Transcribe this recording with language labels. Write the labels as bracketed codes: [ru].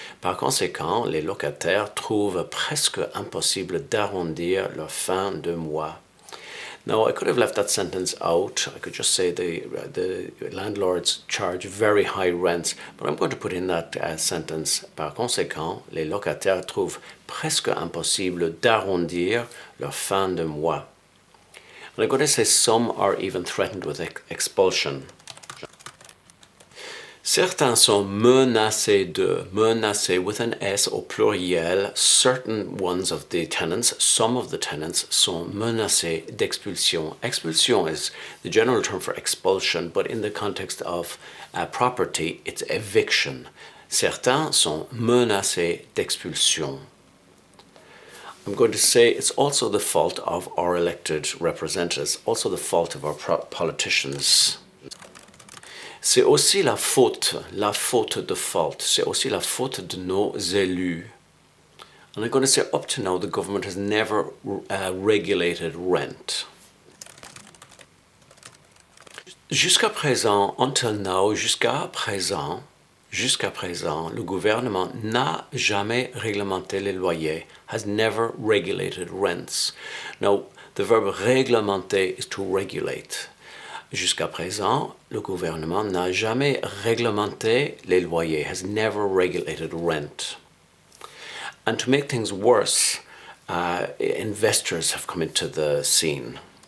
[fr] Par conséquent, les locataires trouvent presque impossible d'arrondir leur fin de mois. [en] Now, I could have left that sentence out. I could just say the landlords charge very high rents, but I'm going to put in that sentence. [fr] Par conséquent, les locataires trouvent presque impossible d'arrondir leur fin de mois. [en] And I'm going to say some are even threatened with expulsion. [fr] Certains sont menacés [en] with an S [fr] au pluriel. [en] Certain ones of the tenants, some of the tenants, [fr] sont menacés d'expulsion. [en] Expulsion is the general term for expulsion, but in the context of property, it's eviction. [fr] Certains sont menacés d'expulsion. [en] I'm going to say it's also the fault of our elected representatives, also the fault of our politicians. [fr] C'est aussi la faute de fault. C'est aussi la faute de nos élus. [en] And I'm going to say up to now the government has never regulated rent. [fr] Jusqu'à présent, [en] until now, [fr] jusqu'à présent, Jusqu'à présent, le gouvernement n'a jamais réglementé les loyers, [en] has never regulated rents. Now, the verb réglementer is to regulate. [fr] Jusqu'à présent, le gouvernement n'a jamais réglementé les loyers, [en] has never regulated rent. And to make things worse, investors have come into the scene.